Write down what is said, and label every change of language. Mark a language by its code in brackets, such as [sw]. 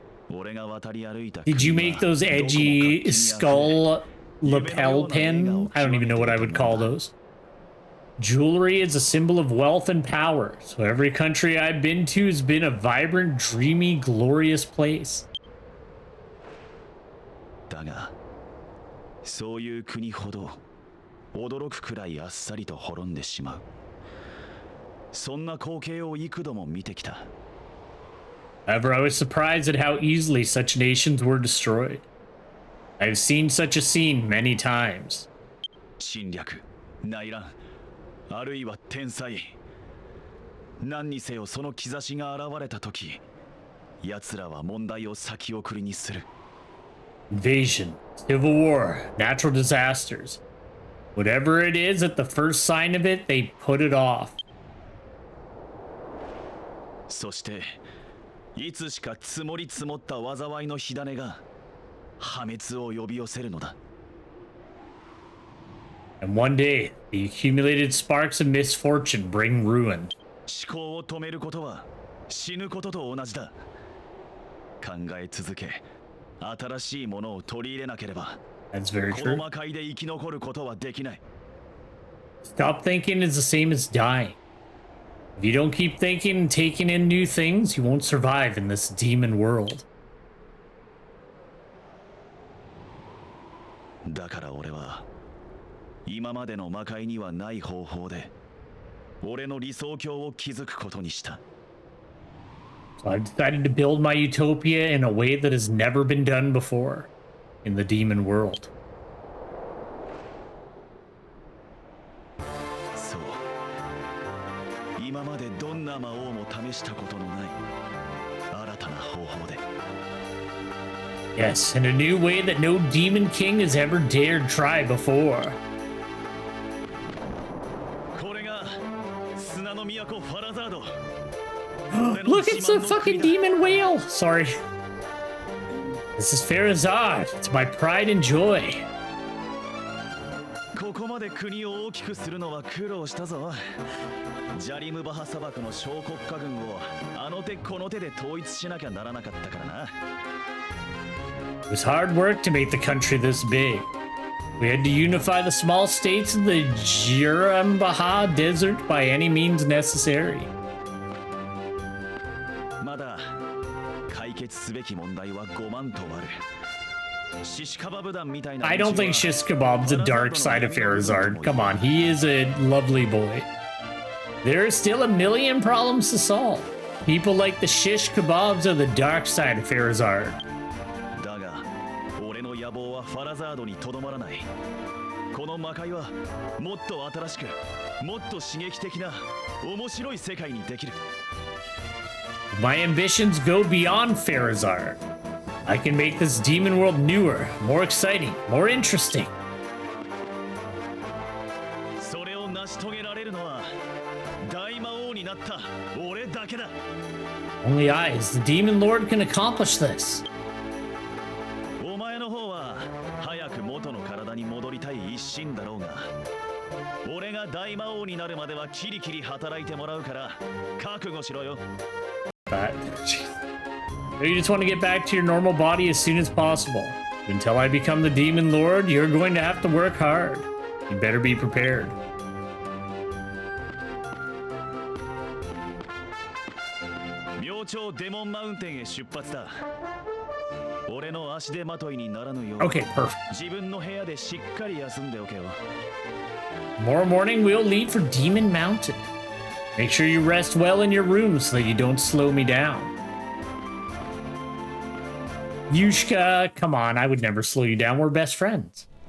[en] Did you make those edgy skull lapel pin? I don't even know what I would call those. Jewelry is a symbol of wealth and power, so every country I've been to has been a vibrant, dreamy, glorious place. [ja] だが、そういう国ほど驚くくらいあっさりと滅んでしまう。そんな光景を幾度も見てきた。 [en] However, I was surprised at how easily such nations were destroyed. I've seen such a scene many times. [ja] 侵略、内乱、あるいは天災。何にせよその兆しが現れたとき、奴らは問題を先送りにする。 [en] Invasion, civil war, natural disasters. Whatever it is, at the first sign of it, they put it off. [ja] そしていつしか積もり積もった災いの火種が破滅を呼び寄せるのだ。 [en] And one day, the accumulated sparks of misfortune bring ruin. [ja] 思考を止めることは死ぬことと同じだ。考え続け、新しいものを取り入れなければ [en] That's very [ja] この [en] true. [ja] 魔界で生き残ることはできない。 [en] Stop thinking is the same as dying. If you don't keep thinking and taking in new things, you won't survive in this demon world. [ja] だから俺は今までの魔界にはない方法で俺の理想郷を築くことにした。 [en] So I've decided to build my utopia in a way that has never been done before in the demon world. [ja] そう、今までどんな魔王も試したことのない新たな方法で。 [en] Yes, in a new way that no demon king has ever dared try before. [ja] これが砂の都ファラザード。 [en] Look, it's the fucking demon whale! Sorry. This is Farazard. It's my pride and joy. [ja] ここまで国を大きくするのは苦労したぞ。ジャリムバハ砂漠の小国家軍をあの手この手で統一しなきゃならなかったからな。 [en] It was hard work to make the country this big. We had to unify the small states of the Jirambaha Desert by any means necessary. [ja] まだ解決すべき問題は5万とある。シシカバブ団みたいな。 [en] I don't think Shish Kebab's the dark side of Farazard. Come on, he is a lovely boy. There are still a million problems to solve. People like the Shish Kebabs are the dark side of Farazard. [ja] だが、俺の野望はファラザードにとどまらない。この魔界はもっと新しく、もっと刺激的な面白い世界にできる。 [en] My ambitions go beyond Farazard. I can make this demon world newer, more exciting, more interesting. [ja] それを成し遂げられるのは大魔王になった俺だけだ。 [en] Only I, as the demon lord, can accomplish this. [ja] お前の方は早く元の体に戻りたい一心だろうが、俺が大魔王になるまではキリキリ働いてもらうから覚悟しろよ。 [en] But you just want to get back to your normal body as soon as possible. Until I become the demon lord, you're going to have to work hard. You better be prepared. [ja] 明朝デモンマウンテンへ出発だ。俺の足手まといにならぬよう [en] Okay, perfect. [ja] 自分の部屋でしっかり休んでおけよ。 [en] Tomorrow morning, we'll leave for Demon Mountain. Make sure you rest well in your room so that you don't slow me down. Yushka, come on, I would never slow you down. We're best friends.